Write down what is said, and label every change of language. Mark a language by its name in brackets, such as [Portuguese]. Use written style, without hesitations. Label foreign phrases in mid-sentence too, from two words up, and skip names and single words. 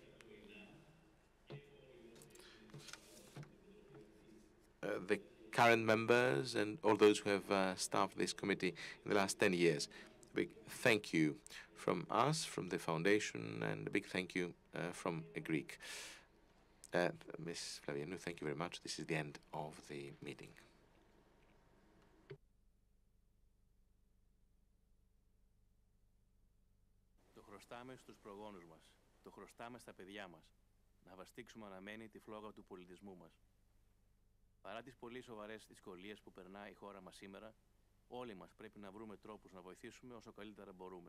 [English] The current members and all those who have staffed this committee in the last 10 years. A big thank you from us, from the foundation, and a big thank you from a Greek. Ms. Flavianou, thank you very much. This is the end of the meeting. [Greek] Το χρωστάμε στους προγόνους μας. Το χρωστάμε στα παιδιά μας. Να βαστίξουμε αναμένη τη φλόγα του πολιτισμού μας. Παρά τις πολύ σοβαρές δυσκολίες που περνάει η χώρα μας σήμερα, όλοι μας πρέπει να βρούμε τρόπους να βοηθήσουμε όσο καλύτερα μπορούμε.